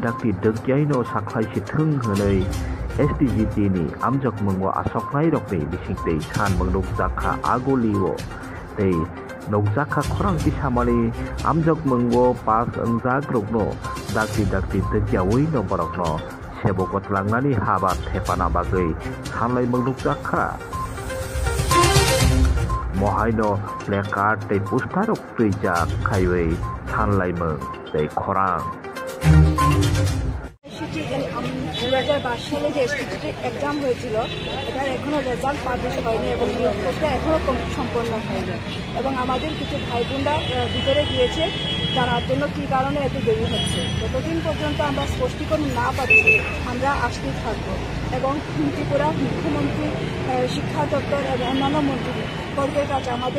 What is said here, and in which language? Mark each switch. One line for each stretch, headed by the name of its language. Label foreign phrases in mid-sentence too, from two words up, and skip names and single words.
Kok Borok: Degyaino Saklai Situng Hunay SDGT ni Amjokmung wa Asoklai Rokni Bisingtei Chan Mengnuk Zaka Agoliwo Tei Nokjaka Korang Bisamali Amjokmung wo Pas Engjak Rokno Dakti Degyawi no Borokno Sebokot Langnani Habat Tepana Bagai Sanlai Mengnuk Zaka Mohaino placard tei posterok trijak khaiwei sanlai mung tei khorang
Bangla: 2022 সালে যে এসটিজি এক্সাম হয়েছিল এটার এখনো রেজাল্ট পাবলিশ হয়নি এবং নিয়োগটা এখনো সম্পন্ন হয়নি এবং আমাদের কিছু ভাই বোনরা ভিতরে গিয়েছে জানার জন্য কী কারণে এত দেরি হচ্ছে যতদিন পর্যন্ত আমরা স্পষ্টীকরণ না পাচ্ছি আমরা আসতেই থাকবো এবং ত্রিপুরা মুখ্যমন্ত্রী শিক্ষা দপ্তর এবং অন্যান্য মন্ত্রীবর্গের কাছে আমাদের